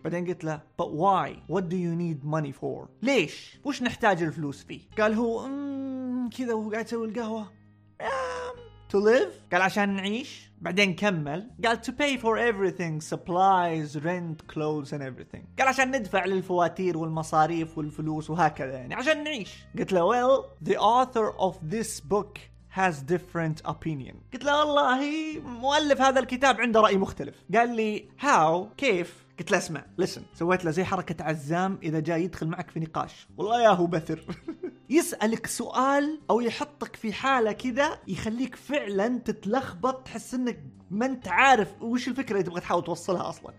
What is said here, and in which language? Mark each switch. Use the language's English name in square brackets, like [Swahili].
[Arabic] بعدين قلت له [English] but why، what do you need money for، [Arabic] ليش وش نحتاج الفلوس فيه؟ قال هو كذا وهو قاعد يسوي القهوة [English] to live، [Arabic] قال عشان نعيش. بعدين كمل قال [English] to pay for everything، supplies rent clothes and everything، [Arabic] قال عشان ندفع للفواتير والمصاريف والفلوس وهكذا يعني عشان نعيش. قلت له [English] well the author of this book has different opinion. [Arabic] قلت له والله مؤلف هذا الكتاب عنده رأي مختلف. قال لي how، كيف؟ قلت له اسمع listen، سويت له زي حركة عزام إذا جاي يدخل معك في نقاش، والله يا هو بثر. يسألك سؤال أو يحطك في حالة كذا يخليك فعلا تتلخبط، تحس إنك ما انت عارف وش الفكرة اللي تبغى تحاول توصلها أصلا.